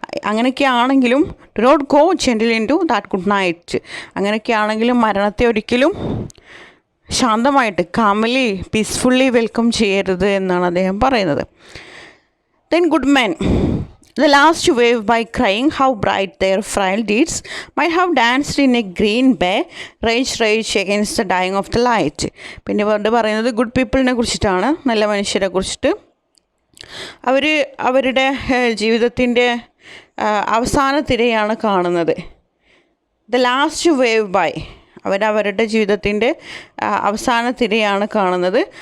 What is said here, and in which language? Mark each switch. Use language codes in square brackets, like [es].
[ml] അങ്ങനെയൊക്കെയാണെങ്കിലും [en] Do not go gentle into that good night. [ml] അങ്ങനെയൊക്കെയാണെങ്കിലും മരണത്തെ ഒരിക്കലും ശാന്തമായിട്ട് [en] calmly peacefully [ml] വെൽക്കം ചെയ്യരുത് എന്നാണ് അദ്ദേഹം പറയുന്നത്. [en] Then good men, the last to wave by crying how bright their frail deeds might have danced in a green bay, rage against the dying of the light. [ml] പിന്നെ പറയുന്നത് good പീപ്പിളിനെ കുറിച്ചിട്ടാണ്, നല്ല മനുഷ്യരെ കുറിച്ചിട്ട്. അവർ അവരുടെ ജീവിതത്തിൻ്റെ അവസാന തിരയാണ് കാണുന്നത്. [en] the last wave by, [ml] അവരവരുടെ ജീവിതത്തിൻ്റെ അവസാന തിരയാണ് കാണുന്നത്.